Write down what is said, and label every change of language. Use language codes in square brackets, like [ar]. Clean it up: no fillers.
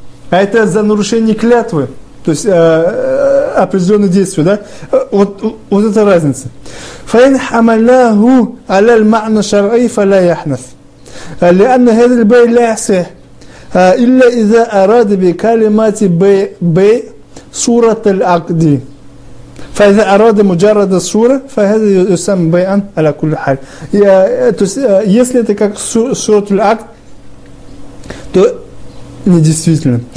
[ru] А это за нарушение клятвы, то есть определенные действия, да? Вот это разница. [ar] فإن حملناه على المعنى الشرعي فلا يحنث لأن هذا البيع لا يصح إلا إذا أراد بكلمات بيع صورة العقد فإذا أراد مجرد الصورة فهذا يسمى بيعا على كل حال. [ru] Если это как صورة العقد, то недействительно.